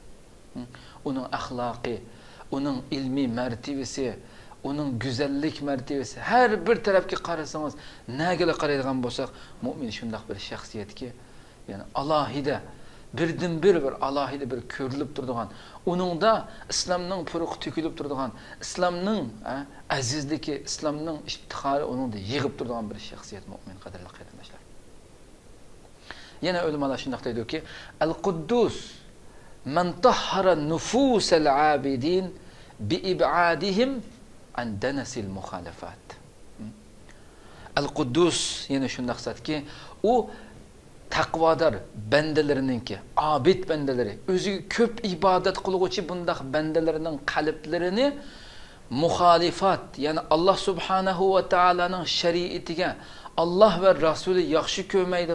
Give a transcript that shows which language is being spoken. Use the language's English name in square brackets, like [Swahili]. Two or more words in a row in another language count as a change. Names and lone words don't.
[Uzbek] Uning axloqi, uning ilmiy martabasi, uning go'zallik martabasi har bir tarafga qarasangiz, nagalar qaraydigan bo'lsak, mu'min shunday bir shaxsiyatki, ya'ni alohida bir alohida bir ko'rilib turadigan, uningda islomning puruq to'kilib turadigan, islomning azizligi, islomning iftixori uningda yig'ib turadigan bir shaxsiyat mu'min qadrli qarindoshlar. Yana ulamolar shunday deydi-ki, [Arabic] القدوس من طهر نفوس العابدين بإبعادهم عن دنس المخالفات. [Uzbek] Al-Quddus yana shunday zatki, u taqvodor bandalarininki, abid bandalari, o'ziga ko'p ibodat qiluvchi bundaq bandalarining qalblarini muxolifat, ya'ni [Arabic] الله سبحانه وتعالى [Uzbek] shariatiga, Alloh va rasuli yaxshi